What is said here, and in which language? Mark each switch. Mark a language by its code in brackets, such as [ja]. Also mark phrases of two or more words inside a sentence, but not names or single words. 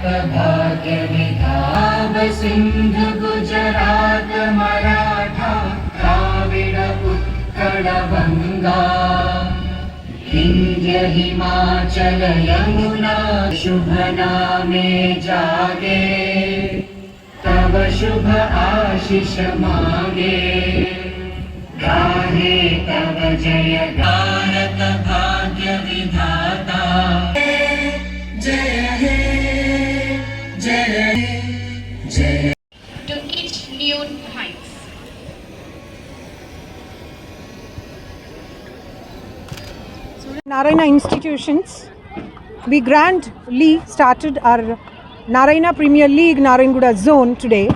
[bn] ভাগ্য বিধান সিন্ধু গুজরাট মরাঠা দ্রাবিড় উৎকল গঙ্গা বিন্ধ্য হিমাচল যমুনা শুভ নামে জাগে তব শুভ আশিস মাগে গাহে তব জয় ভারত ভাগ্য বিধাতা জয় হে জয় হে জয় [en] to each new heights. Narayana institutions, we grandly started our Narayana Premier League Narayanaguda zone today.